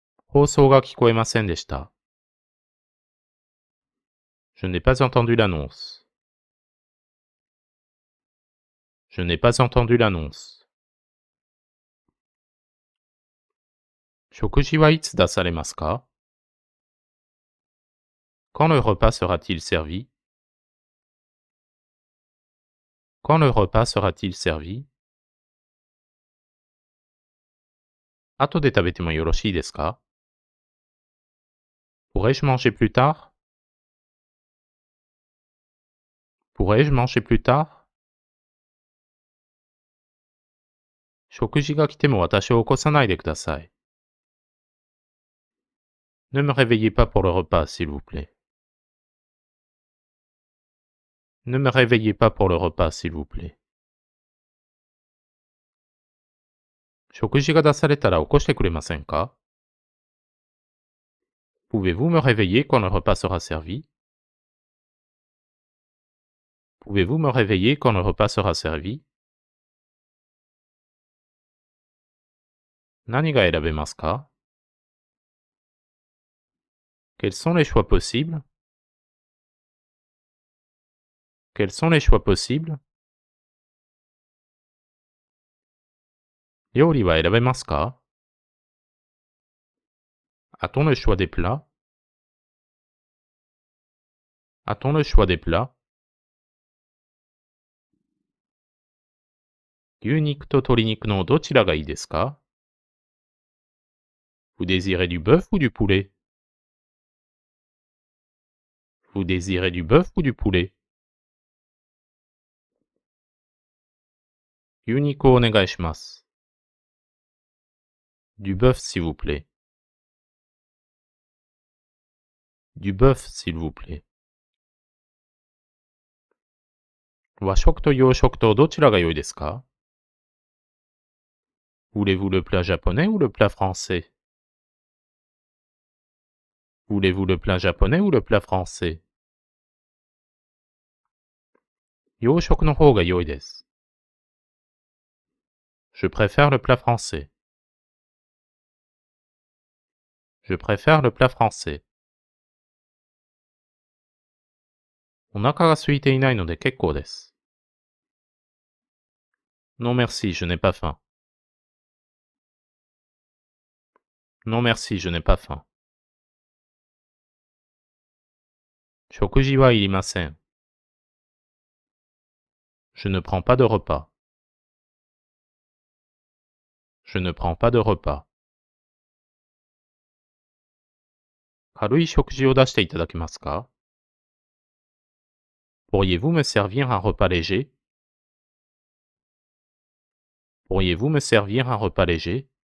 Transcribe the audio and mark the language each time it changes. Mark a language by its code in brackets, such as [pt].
[ja] 放送が聞こえませんでした。 [fr] Je n'ai pas entendu l'annonce. Je n'ai pas entendu l'annonce. [ja] 食事はいつ出されますか? [fr] Quand le repas sera-t-il servi? Quand le repas sera-t-il servi? [ja] 後で食べてもよろしいですか? [fr] Pourrais-je manger plus tard? Pourrais-je manger plus tard? [ja] 食事が来ても私を起こさないでください。 [fr] Ne me réveillez pas pour le repas, s'il vous plaît. Ne me réveillez pas pour le repas, s'il vous plaît. [ja] 食事が出されたら起こしてくれませんか? [fr] Pouvez-vous me réveiller quand le repas sera servi? Pouvez-vous me réveiller quand le repas sera servi? [ja] 何が選べますか? [fr] Quels sont les choix possibles? Quels sont les choix possibles? [ja] 料理は選べますか? [fr] A-t-on le choix des plats? A-t-on le choix des plats? [ja] 牛肉と鶏肉のどちらがいいですか? [fr] Vous désirez du bœuf ou du poulet? Vous désirez du bœuf ou du poulet? [ja] 牛肉をお願いします。 [fr] Du bœuf, s'il vous plaît. Du bœuf, s'il vous plaît. [ja] 和食と洋食とどちらが良いですか? [fr] Voulez-vous le plat japonais ou le plat français? Voulez-vous le plat japonais ou le plat français? [ja] 洋食の方が良いです。 [fr] Je préfère le plat français. Je préfère le plat français. [ja] お腹が空いていないので結構です。 [fr] Non merci, je n'ai pas faim. Non merci, je n'ai pas faim. [ja] 食事はいりません。 [fr] Je ne prends pas de repas. Je ne prends pas de repas. [ja] 軽い食事を出していただけますか? [fr] Pourriez-vous me servir un repas léger? Pourriez-vous me servir un repas léger?